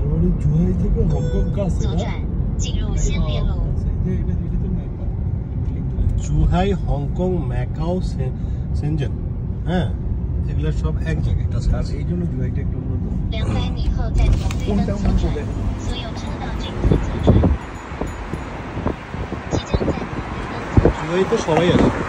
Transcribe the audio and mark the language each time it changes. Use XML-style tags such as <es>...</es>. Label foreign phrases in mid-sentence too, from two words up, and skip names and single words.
<zh>左转，进入先烈路。</zh> <bn>জুহাই হংকং ম্যাকাও সেনজেন হ্যাঁ এগুলো সব এক জায়গায় আর এই জন্য জুহাইটা একটু উন্নত।</bn> <zh>200米后在红绿灯左转，所有车道均可左转。即将在红绿灯左转。</zh> <bn>জুহাই তো সবাই আছে</bn>